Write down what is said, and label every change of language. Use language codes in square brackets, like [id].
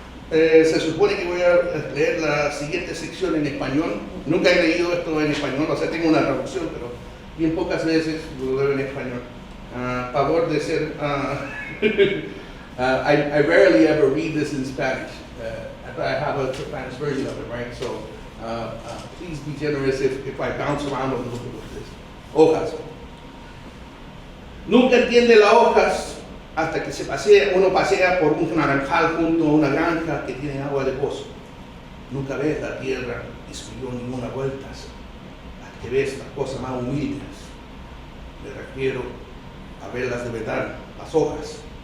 [es] Se supone que voy a leer la siguiente sección en español. Nunca he leído esto en español, o sea, tengo una traducción, pero bien pocas veces lo leo en español. Favor de ser... [en] I rarely ever read this in Spanish. I have a Spanish version of it, right? So please be generous if I bounce around a little bit with this. [es] Hojas. Nunca entiende las hojas hasta que uno pasea por un naranjal junto a una granja que tiene agua de pozo. Nunca ves la tierra y subió ninguna vuelta hasta que ves las cosas más humildes. Me refiero a verlas de verdad, las hojas.